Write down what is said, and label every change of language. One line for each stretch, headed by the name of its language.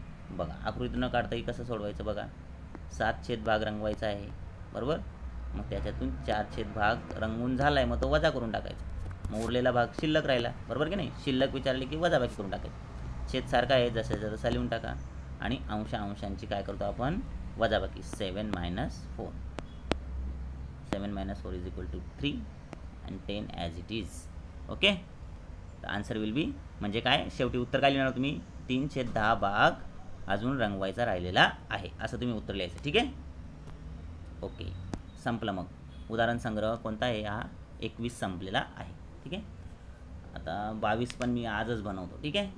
Marathi: बघा, आकृती न काढताही कसं सोडवायचं बघा. 7/10 भाग रंगवायचा आहे, बरोबर. मग त्याच्यातून 4/10 भाग रंगवून झाला आहे, मग तो वजा करून टाकायचा. मग उरलेला भाग शिल्लक राहिला, बरोबर की नाही? शिल्लक विचारले की वजाबाकी करून टाकायचं. छेद सारखा आहे, जसं तसा लिहून टाका आणि अंशांची काय करतो आपण? वजाबाकी.
English: 7 minus 4. 7 minus 4 is equal to 3 and 10 as it is.
Marathi: Okay.
English: the answer will be,
Marathi: म्हणजे काय शेवटी उत्तर काय लिहिणार तुम्ही? 3/10 भाग अजून रंगवायचा राहिलेला आहे, असं तुम्ही उत्तर लिहायचं. ठीक आहे. ओके, संपलं. मग उदाहरण संग्रह कोणता आहे? हा 21 संपलेला आहे. ठीक आहे. आता 22 पण मी आजच बनवतो. ठीक आहे.